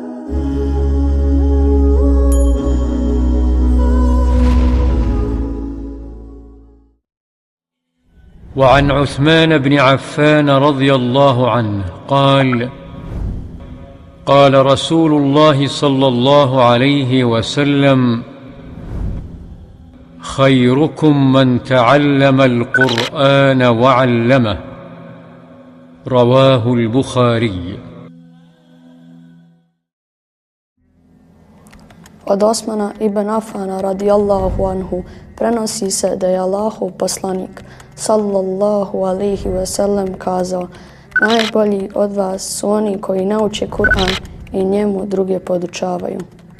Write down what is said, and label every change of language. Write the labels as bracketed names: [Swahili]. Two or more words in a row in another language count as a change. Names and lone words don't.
[Arabic] وعن عثمان بن عفان رضي الله عنه قال: قال رسول الله صلى الله عليه وسلم: خيركم من تعلم القرآن وعلمه. رواه البخاري. [Bosnian] Od Osmana ibn Afana [Arabic] رضي الله عنه [Bosnian] prenosi se da je Allahov poslanik [Arabic] صلى الله عليه وسلم [Bosnian] kazao: najbolji od vas su oni koji nauče Kur'an i njemu druge podučavaju.